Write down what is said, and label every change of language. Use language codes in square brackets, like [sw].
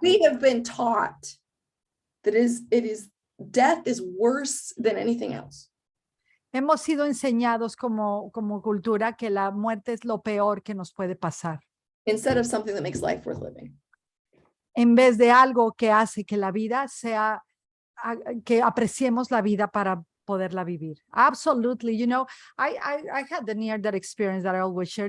[en] We have been taught that death is worse than anything else. [es] Hemos sido enseñados como cultura que la muerte es lo peor que nos puede pasar. [en] Instead of something that makes life worth living. [es] En vez de algo que hace que la vida sea, que apreciemos la vida para poderla vivir. [en] Absolutely. You know, I had the near-death experience that I always share.